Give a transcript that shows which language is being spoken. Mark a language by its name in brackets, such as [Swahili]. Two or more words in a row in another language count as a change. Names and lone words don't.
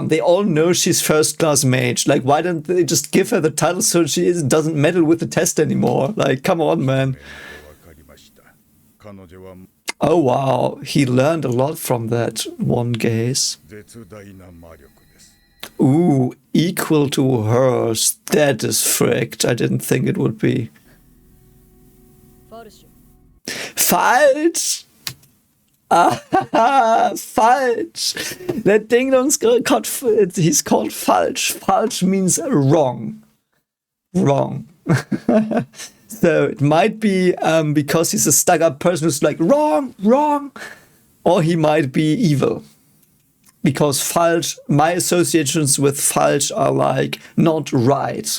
[English] They all know she's first-class mage. Like, why don't they just give her the title so she doesn't meddle with the test anymore? Like, come on, man. Oh, wow. He learned a lot from that one gaze. Ooh, equal to hers. That is fricked. I didn't think it would be. ファルシュ Falsch! Ah, falsch! That Ding Dong's called, he's called falsch. Falsch means wrong. Wrong. So it might be because he's a stuck-up person who's like, wrong, wrong. Or he might be evil. Because falsch, my associations with falsch are like not right.